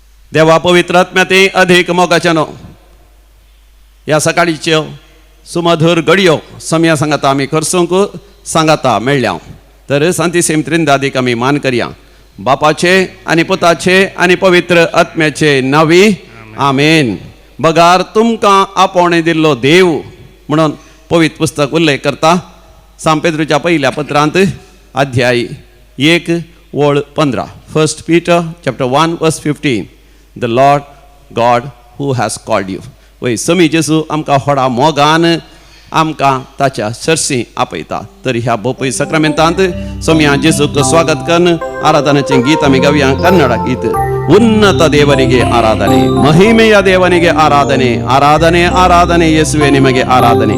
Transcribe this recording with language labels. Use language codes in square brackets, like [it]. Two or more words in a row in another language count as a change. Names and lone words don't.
[kok] देवा पवित्र आत्म्याते अधिक मोगाच्यानो ह्या सकाळीच्यो सुमधुर घडयो समया सांगाता आमी करसूंक सांगाता मेळ्ळ्या तर सांती सेम त्रिंदादीक आमी मान करया बापाचे आनी पुताचे आनी पवित्र आत्म्याचे नावी आमेन. बगार तुमकां आपोवणे दिल्लो देव म्हणून पवित्र पुस्तक उल्लेख करता सांत पेद्रूच्या पहिल्या पत्रांत अध्याय 1:15 [en] 1 Peter chapter 1 verse 15. The Lord God who has called you. [kok] वय समी जेजू आमकां व्हडा मोगान आमकां ताच्या सर्सी आपयता. तर ह्या बोपय सक्रामेंतांत सोम्या जेजूक स्वागत करून आराधनाचें गीत आमी गावया. कन्नड गीत. [kn] ಉನ್ನತ ದೇವರಿಗೆ ಆರಾಧನೆ, ಮಹಿಮೆಯ ದೇವನಿಗೆ ಆರಾಧನೆ, ಆರಾಧನೆ ಆರಾಧನೆ ಯೇಸುವೆ ನಿಮಗೆ ಆರಾಧನೆ.